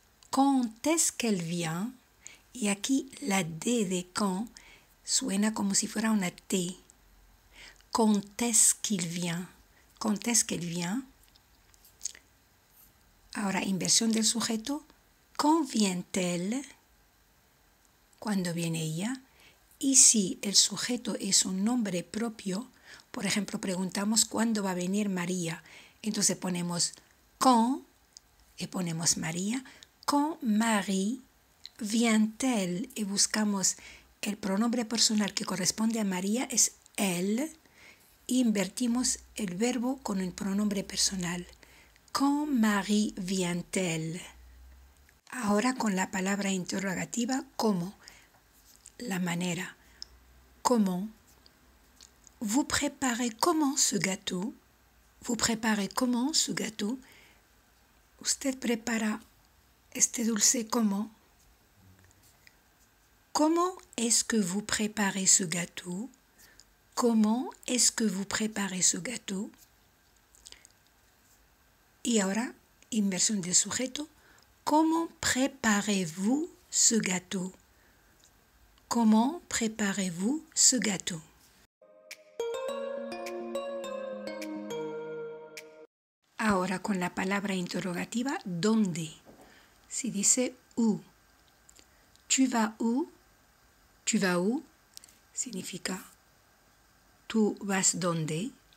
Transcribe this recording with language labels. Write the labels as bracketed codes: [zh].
[fr] quand est-ce qu'elle vient? [es] Y aquí la D de quand suena como si fuera una T. [fr] Quand est-ce qu'il vient? Quand est-ce qu'elle vient? [es] Ahora, inversión del sujeto. [fr] Quand vient-elle? [es] ¿Cuándo viene ella? Y si el sujeto es un nombre propio, por ejemplo, preguntamos ¿cuándo va a venir María? Entonces ponemos quand y ponemos María. [fr] Quand Marie vient-elle? [es] Y buscamos el pronombre personal que corresponde a María, es elle. Y invertimos el verbo con el pronombre personal. [fr] Quand Marie vient-elle? [es] Ahora con la palabra interrogativa, ¿cómo? La manera. Comment? [fr] Vous préparez comment ce gâteau? Vous préparez comment ce gâteau? [es] Usted prepara este dulce ¿cómo? [fr] Comment est-ce que vous préparez ce gâteau? Comment est-ce que vous préparez ce gâteau? [es] Y ahora, inversión del sujeto. [fr] Comment préparez-vous ce gâteau? Comment préparez-vous ce gâteau? [es] Ahora con la palabra interrogativa, ¿dónde? Si dice [fr] où. Tu vas où? Tu vas où? [es] Significa tú vas dónde.